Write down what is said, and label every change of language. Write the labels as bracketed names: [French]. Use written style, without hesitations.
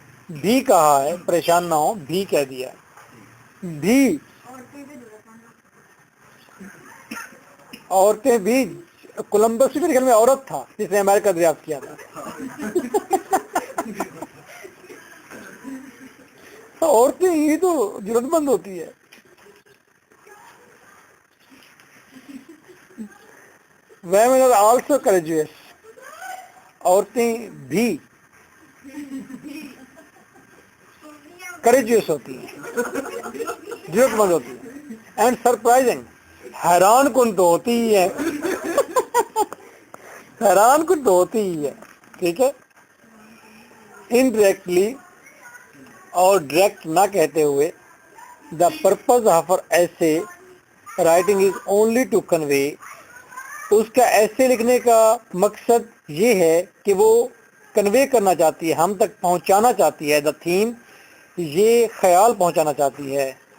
[Urdu] بھی کہا ہے, پریشان نہ ہو, بھی کہہ دیا. بھی عورتیں بھی, کولمبس بھی میرے خیال میں عورت تھا جس نے امریکہ دریافت کیا تھا. عورتیں ہی تو جرأت مند ہوتی ہے. [English] Women are also courageous. [Urdu] عورتیں بھی courageous ہوتی ہیں, جرأت مند ہوتی ہیں. [English] And surprising, [Urdu] حیران کن تو ہوتی ہی ہے. حیران کن تو ہوتی ہی ہے. ٹھیک ہے. Indirectly, اور ڈائریکٹ نہ کہتے ہوئے. [English] The purpose of her essay writing is only to convey. [Urdu] اس کا ایسے لکھنے کا مقصد یہ ہے کہ وہ کنوے کرنا چاہتی ہے, ہم تک پہنچانا چاہتی ہے. [English] The theme, [Urdu] یہ خیال پہنچانا چاہتی ہے.